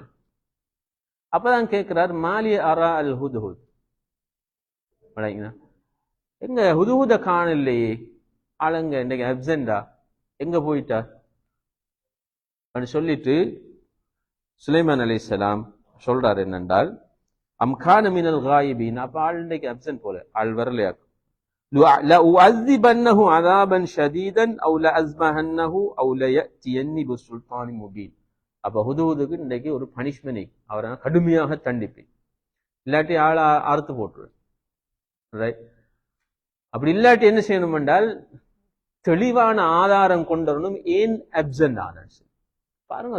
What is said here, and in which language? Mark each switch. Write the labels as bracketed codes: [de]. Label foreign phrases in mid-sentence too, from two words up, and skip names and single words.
[ta] அப்பதான் கேட்கிறார், [ar] ما لي أرى الهدهد, [ta] எங்க ஹுதுஹுத காணலையே, ஆளுங்க இன்னைக்கு அப்சென்டா, எங்க போயிட்டா சொல்லிட்டு சுலைமான் அலைஹிஸ்ஸலாம் சொல்றாரு என்னென்றால், [ar] أم كان من الغائبين. [ta] அப்ப ஆள் இன்னைக்கு அப்சென்ட் போல, ஆள் வரலையாக்கும். [ar] لأعذبنه عذابا شديدا أو لأذبحنه أو ليأتيني بسلطان مبين. [ta] அப்ப ஹுதுஹுதுக்கு இன்றைக்கு ஒரு பனிஷ்மெண்ட், அவரை கடுமையாக தண்டிப்பேன், இல்லாட்டி ஆளை அறுத்து போட்டுருவேன். ரைட், அப்படி இல்லாட்டி என்ன செய்யணும் என்றால் தெளிவான ஆதாரம் கொண்டவனும் ஏன் அப்சென்ட் ஆனான்னு பாருங்க.